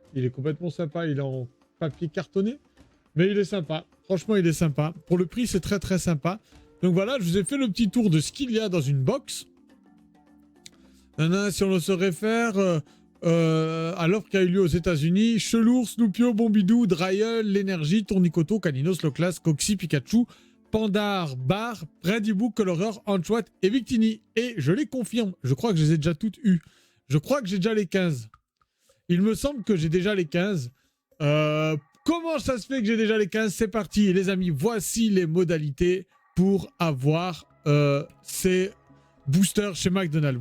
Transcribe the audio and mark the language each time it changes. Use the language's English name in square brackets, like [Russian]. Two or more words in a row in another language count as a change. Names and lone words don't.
[French] Il est complètement sympa, il est en papier cartonné. Mais il est sympa. Franchement, il est sympa. Pour le prix, c'est très très sympa. Donc voilà, je vous ai fait le petit tour de ce qu'il y a dans une box. Si on se réfère à l'offre qui a eu lieu aux États-Unis, Chelour, Snoopio, Bombidou, Dryel, L'Énergie, Tournicoton, Caninos, Loclas, Coxy, Pikachu, Pandar, Bar, Bradibou, Coloreur, Anchouat et Victini. Et je les confirme, je crois que je les ai déjà toutes eues. Je crois que j'ai déjà les 15. Il me semble que j'ai déjà les 15. Comment ça se fait que j'ai déjà les 15? C'est parti, les amis. Voici les modalités pour avoir ces boosters chez McDonald's.